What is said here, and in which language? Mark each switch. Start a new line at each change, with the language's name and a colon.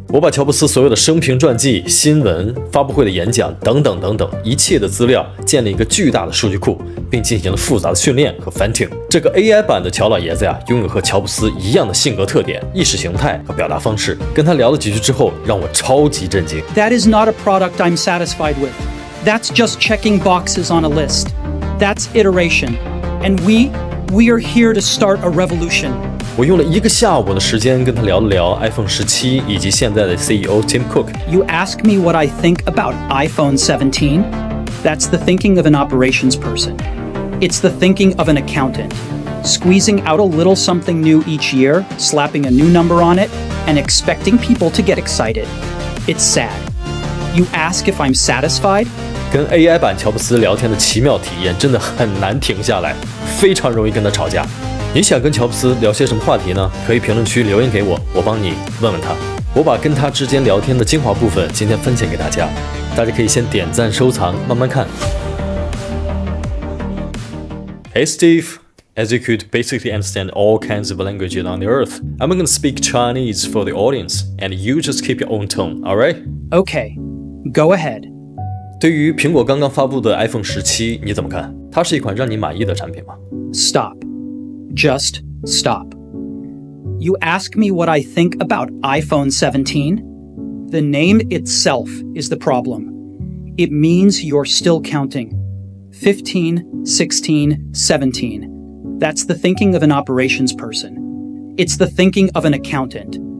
Chinese: 我把乔布斯所有的生平传记、新闻、发布会的演讲等等一切的资料建立一个巨大的数据库，并进行了复杂的训练和 fine tune。这个 AI 版的乔老爷子呀，拥有和乔布斯一样的性格特点、意识形态和表达方式。跟他聊了几句之后，让我超级震惊。
English: That is not a product I'm satisfied with. That's just checking boxes on a list. That's iteration. And we are here to start a revolution.
Chinese: 我用了1个下午的时间跟他聊了聊 iPhone 17以及现在的 CEO Tim Cook。
English: You ask me what I think about iPhone 17? That's the thinking of an operations person. It's the thinking of an accountant. Squeezing out a little something new each year, slapping a new number on it, and expecting people to get excited. It's sad. You ask if I'm satisfied?
Chinese: 跟 AI 版乔布斯聊天的奇妙体验真的很难停下来，非常容易跟他吵架。你想跟乔布斯聊些什么话题呢？可以评论区留言给我，我帮你问问他。我把跟他之间聊天的精华部分今天分享给大家，大家可以先点赞收藏，慢慢看。
English: Hey Steve, as you could basically understand all kinds of languages on the earth, I'm going to speak Chinese for the audience, and you just keep your own tone, alright? Okay, go ahead.
Chinese: 对于苹果刚刚发布的 iPhone 17，你怎么看？它是一款让你满意的产品吗？
English: Stop. Just stop. You ask me what I think about iPhone 17? The name itself is the problem. It means you're still counting. 15, 16, 17. That's the thinking of an operations person. It's the thinking of an accountant.